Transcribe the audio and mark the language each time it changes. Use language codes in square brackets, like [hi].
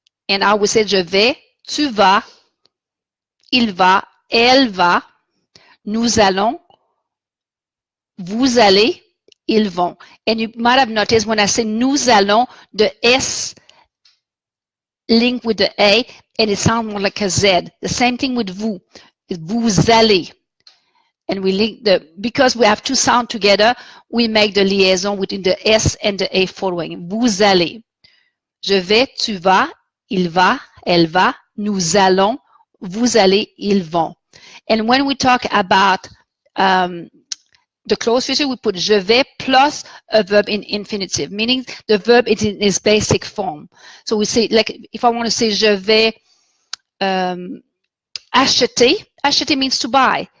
[en] And I would say [fr] je vais, tu vas, il va, elle va, nous allons, vous allez, ils vont. [en] And you might have noticed when I say [fr] nous allons, [en] the S linked with the A, and it sounds more like a Z. The same thing with vous. [fr] Vous allez. [en] And we link because we have two sounds together, we make the liaison between the S and the A following. [fr] Vous allez. Je vais, tu vas, il va, elle va, nous allons, vous allez, ils vont. [en] And when we talk about the close future, we put [fr] je vais [en] plus a verb in infinitive, meaning the verb is in its basic form. So we say, like, if I want to say [fr] je vais acheter, [en] acheter means to buy.